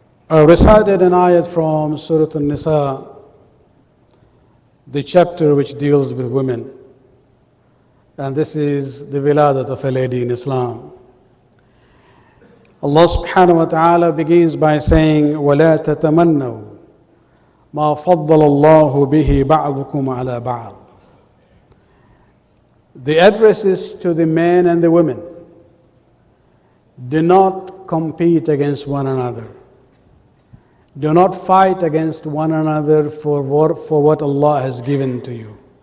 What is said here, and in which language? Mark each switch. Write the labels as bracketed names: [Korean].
[English] I recited an ayat from Surah An-Nisa, the chapter which deals with women. And this is the Wiladat of a lady in Islam. [Arabic] Allah subhanahu wa ta'ala [English] begins by saying, [Arabic] وَلَا تَتَمَنَّوْا مَا فَضَّلَ اللَّهُ بِهِ بَعْضُكُمْ عَلَى بَعْضٍ. [English] The address is to the men and the women. Do not compete against one another. Do not fight against one another for what Allah has given to you.